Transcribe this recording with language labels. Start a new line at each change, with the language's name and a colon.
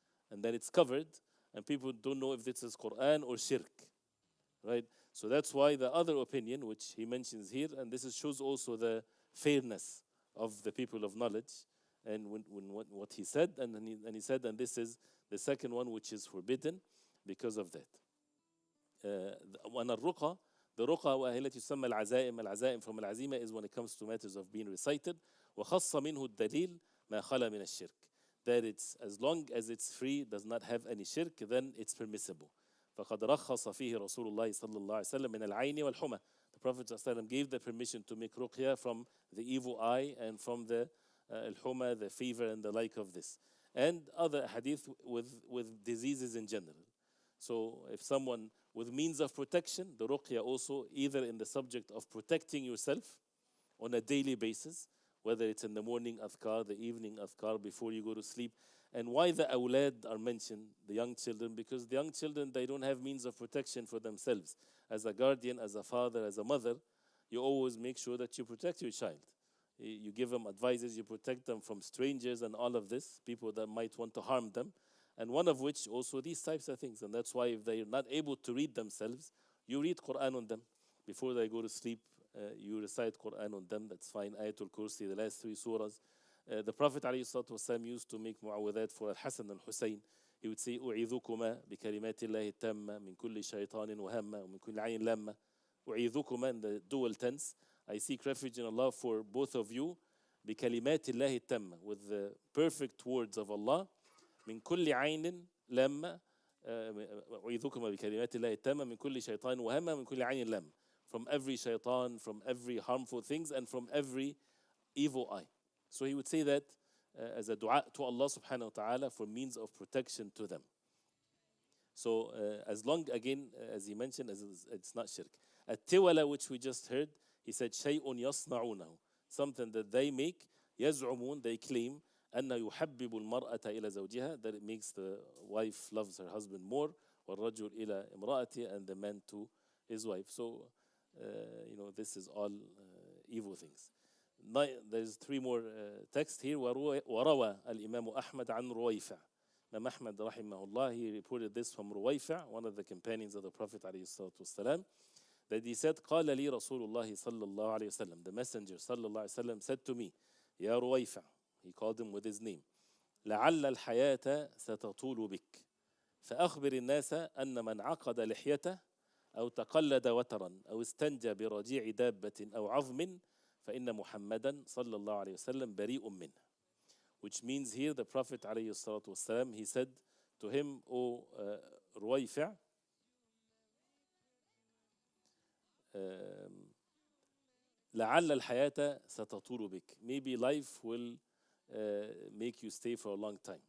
English: And then it's covered, and people don't know if this is Qur'an or shirk. Right? So that's why the other opinion, which he mentions here, and this shows also the fairness of the people of knowledge, and what he said, and he said, and this is the second one which is forbidden because of that.
Arabic: وأن الرقى, the رقى وهي التي تسمى العزائم.
English: العزائم from العزيمة is when it comes to matters of being recited.
Arabic: وخص منه الدليل ما خلا من الشرك.
English: That it's, as long as it's free, does not have any shirk, then it's permissible.
Arabic: فقد رخص فيه رسول الله صلى الله عليه وسلم من العين والحمى.
English: The Prophet صلى الله عليه وسلم gave the permission to make ruqya from the evil eye and from the al-huma, the fever and the like of this. And other hadith with diseases in general. So if someone with means of protection, the ruqya also either in the subject of protecting yourself on a daily basis, whether it's in the morning adhkar, the evening adhkar, before you go to sleep. And why the awlad are mentioned, the young children? Because the young children, they don't have means of protection for themselves. As a guardian, as a father, as a mother, you always make sure that you protect your child. You give them advices, you protect them from strangers and all of this, people that might want to harm them. And one of which also these types of things. And that's why if they're not able to read themselves, you read Qur'an on them. Before they go to sleep, you recite Qur'an on them. That's fine. Ayatul Kursi, the last 3 surahs. The Prophet ﷺ used to make mu'awwadat for Al-Hasan and Hussein.
Arabic: He would say, أعيذكما بكلمات الله التامة من كل شيطان وهمة ومن كل عين لامة.
English: أعيذكما in the dual tense. I seek refuge in Allah for both of you.
Arabic: بكلمات الله التامة,
English: with the perfect words of Allah.
Arabic: من كل عين لامة. أعيذكما بكلمات الله التامة من كل شيطان وهمة من كل عين لامة.
English: From every shaitan, from every harmful things, and from every evil eye. So he would say that as a dua to Allah subhanahu wa ta'ala for means of protection to them. So as long, again, as he mentioned, as it's not shirk. At-tiwala, which we just heard, he said,
Arabic: shay'un yasna'unahu,
English: something that they make, yaz'umun, they claim,
Arabic: أنه يحبب المرأة إلى زوجها,
English: that it makes the wife loves her husband more,
Arabic: والرجل إلى امرأته,
English: and the man to his wife. So, this is all evil things. There's 3 more texts here.
Arabic: وروى الإمام أحمد عن رويفع.
English: Imam Ahmad rahimahullah, he reported this from Ruwayfa, one of the companions of the Prophet
Arabic: عليه الصلاة والسلام,
English: that he said,
Arabic: قال لي رسول الله صلى الله عليه وسلم,
English: the messenger
Arabic: صلى الله عليه وسلم
English: said to me,
Arabic: يا رويفع,
English: he called him with his name,
Arabic: لعل الحياة ستطول بك فأخبر الناس أن من عقد لحيته أو تقلد وترا أو استنجى برجيع دابة أو عظم فإن محمدا صلى الله عليه وسلم بريء منه.
English: Which means here the Prophet عليه الصلاة والسلام, he said to him, O Ruwayfi',
Arabic: لعل الحياة ستطول بك,
English: maybe life will make you stay for a long time.